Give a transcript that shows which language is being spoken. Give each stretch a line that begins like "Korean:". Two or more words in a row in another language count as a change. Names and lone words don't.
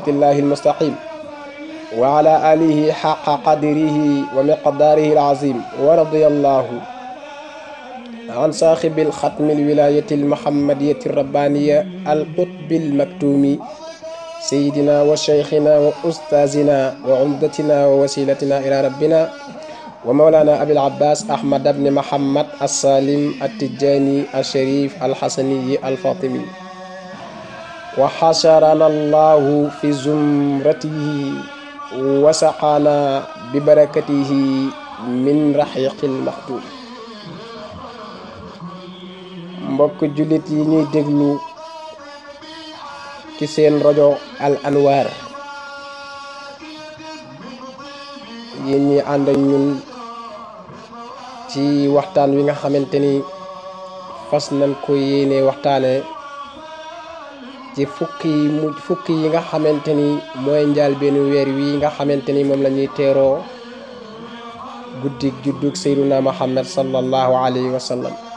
Arabic: الله المستقيم وعلى آله حق قدره ومقداره العظيم ورضي الله عن صاحب الختم الولاية المحمدية الربانية القطب المكتوم سيدنا وشيخنا وأستاذنا وعمدتنا ووسيلتنا إلى ربنا ومولانا أبي العباس أحمد بن محمد السالم التجاني الشريف الحسني الفاطمي وحشرنا الله في زمرته وسقانا ببركته من رحيق المختوم
Wolof: mbokk jullit yi ñuy déglu ci seen rajo Al Anwar yéen ñi ànd ak ñun ci waxtaan wi nga xamante ni fas nañ ko yéene waxtaane ci fukki yi nga xamante ni mooy njaal benn weer wi nga xamante ni moom la ñuy teeroo guddik juddug Seyduna Muhammad
Arabic: صلى الله عليه وسلم